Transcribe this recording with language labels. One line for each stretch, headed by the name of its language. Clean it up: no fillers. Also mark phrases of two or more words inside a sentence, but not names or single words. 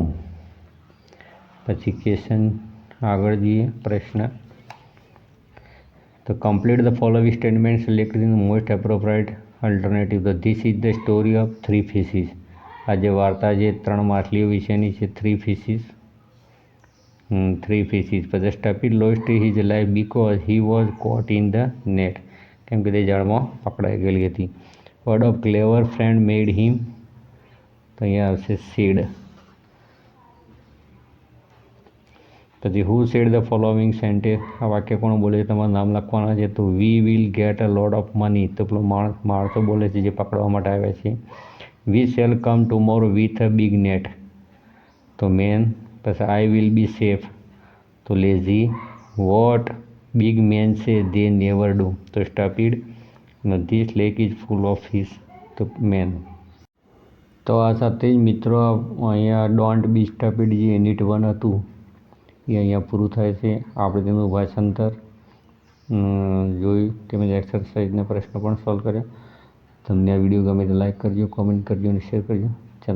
Gujarati: પછી ક્વેશ્ચન આગળ જઈએ, પ્રશ્ન.
English: તો complete the following statement, select the most appropriate alternative તો this is the story of 3 fishes.
Gujarati: આ જે વાર્તા જે 3 માછલીઓ વિશેની છે, 3 ફિશિસ. 3 ફિશિસ.
English: But the stupid lost his life because he was caught in the net.
Gujarati: કેમ કે તે જાળમાં પકડાઈ ગયેલી હતી.
English: Word of clever friend made him.
Gujarati: તો અહીંયા આવશે seed.
English: પછી who said the following sentence?
Gujarati: આ વાક્ય કોણ બોલે છે? તમારું નામ લખવાના છે.
English: તો we will get a lot of money.
Gujarati: તો પેલો માણસો બોલે છે જે પકડવા માટે આવ્યા છે.
English: we shall come tomorrow with a big net. તો man. પછી I will be safe.
Gujarati: તો lazy.
English: what big men say they never do.
Gujarati: તો stupid.
English: this lake is full of fish.
Gujarati: તો man. તો આ સાથે જ મિત્રો અહીંયા ડોન્ટ બી સ્ટુપિડ જે યુનિટ 1 હતું એ અહીંયા પૂરું થાય છે. આપણે તેનું ભાષાંતર જોયું, તેમજ એક્સરસાઇઝના પ્રશ્નો પણ સોલ્વ કર્યા. તમને આ વિડીયો ગમે તો લાઈક કરજો, કોમેન્ટ કરજો અને શેર કરજો.